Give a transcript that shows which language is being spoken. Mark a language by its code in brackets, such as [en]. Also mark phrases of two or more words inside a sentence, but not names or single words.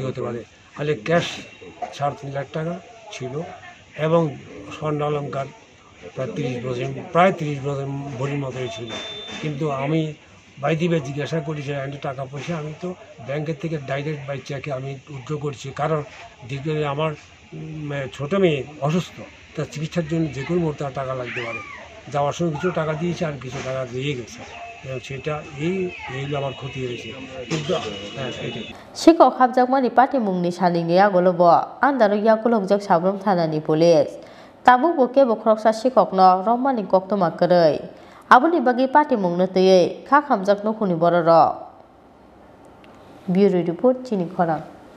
[bn] হতে পারে তাহলে ক্যাশ 3.5 লাখ টাকা ছিল এবং স্বর্ণ অলঙ্কার প্রায় 30 ভরির মতোই ছিল কিন্তু আমি বাইদিবে জিজ্ঞাসা করি যে টাকা পয়সা আমি তো ব্যাংকের থেকে [en] direct by [bn] চেকে আমি উইথড্র করছি কারণ দ্বিতীয় আমার ছোটো মেয়ে অসুস্থ তার চিকিৎসার জন্য যে কোনো মুহূর্তে টাকা লাগতে পারে যাওয়ার সময় কিছু টাকা দিয়েছে আর কিছু টাকা দিয়ে গেছে সেটা এই আমার ক্ষতি হয়েছে কিন্তু এটাই [trp] Shiko Habjakmani Patimung ni Shalini Yagolobo, Andaro Yagolok Shabrum Tanani Police. Tabu Boke Bokroksa Shikok no, Romani Kokto Makare. Abuni Bagi Patimung Nate, Kakam Zaknokuni Bororo. [en] Bureau Report [trp] Chini Korang.